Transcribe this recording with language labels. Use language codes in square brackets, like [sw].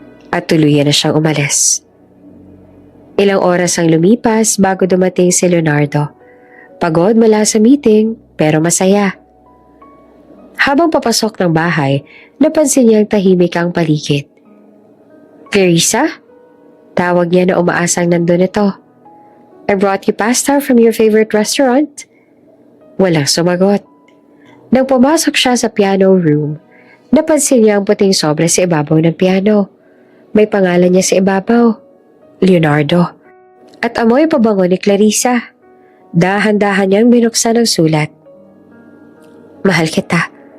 [tl] At tuluyan na siyang umalis. Ilang oras ang lumipas bago dumating si Leonardo. Pagod mula sa meeting, pero masaya. Habang papasok ng bahay, napansin niyang tahimik ang paligid. Clarissa? Tawag niya na umaasang nandun ito. [en] I brought you pasta from your favorite restaurant. [tl] Walang sumagot. Nang pumasok siya sa piano room, napansin niya ang puting sobre sa ibabaw ng piano. May pangalan niya sa ibabaw, Leonardo. At amoy pabango ni Clarissa. Dahan-dahan niyang binuksan ang sulat. Mahal kita.